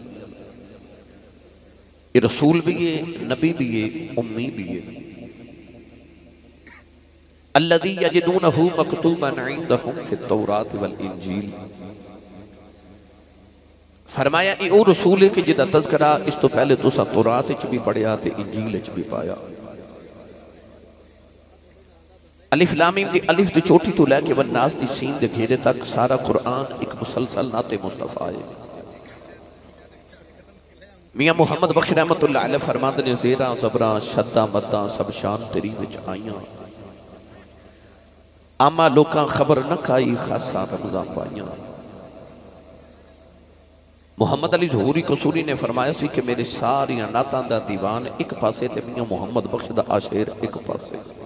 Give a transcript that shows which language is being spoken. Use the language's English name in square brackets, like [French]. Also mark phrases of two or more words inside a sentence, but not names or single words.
[Urdu] یہ رسول بھی ہے، نبی بھی ہے، امی بھی ہے. [Arabic] الذي يجدونه مكتوبا عندهم في التوراة والإنجيل. [Punjabi] ਫ਼ਰਮਾਇਆ ਇਹ ਵੋ ਰਸੂਲ ਹੈ ਕਿ ਜਿਹਦਾ ਤਜ਼ਕਿਰਾ ਇਸ ਤੋਂ ਪਹਿਲੇ ਤੁਸਾਂ ਤੌਰਾਤ ਵਿੱਚ ਭੀ ਪੜ੍ਹਿਆ ਤੇ ਇੰਜੀਲ ਵਿੱਚ ਭੀ ਪਾਇਆ। ਅਲਿਫ਼ ਲਾਮ ਮੀਮ ਦੀ ਅਲਿਫ਼ ਦੀ ਚੋਟੀ ਤੋਂ ਲੈ ਕੇ ਵੱਨਾਸ ਦੀ ਸੀਨ ਦੇ ਘੇਰੇ ਤੱਕ ਸਾਰਾ ਕੁਰਾਨ ਏਕ ਮੁਸਲਸਲ ਨਾਅਤੇ ਮੁਸਤਫ਼ਾ ਹੈ। ਮੀਆਂ ਮੁਹੰਮਦ ਬਖ਼ਸ਼ [Arabic] رحمة الله عليه [Punjabi] ਫ਼ਰਮਾਂਦੇ ਨੇ ਜ਼ੇਰਾਂ ਜ਼ਬਰਾਂ ਸ਼ੱਦਾਂ ਮੱਦਾਂ ਸਭ ਸ਼ਾਨ ਤੇਰੀ ਵਿੱਚ ਆਈਆਂ। ਆਮਾਂ ਲੋਕਾਂ ਖ਼ਬਰ ਨਾ ਕਾਈ ਖ਼ਾਸਾਂ ਰਮਜ਼ਾਂ ਪਾਈਆਂ। ਮੁਹੰਮਦ ਅਲੀ ਜ਼ਹੂਰੀ ਕਸੂਰੀ ਨੇ ਫ਼ਰਮਾਇਆ ਸੀ ਕਿ ਮੇਰੇ ਸਾਰਿਆਂ ਨਾਅਤਾਂ ਦਾ ਦੀਵਾਨ ਏਕ ਪਾਸੇ ਤੇ ਮੀਆਂ ਮੁਹੰਮਦ ਬਖ਼ਸ਼ ਦਾ ਇੱਕ ਸ਼ੇਅਰ ਏਕ ਪਾਸੇ।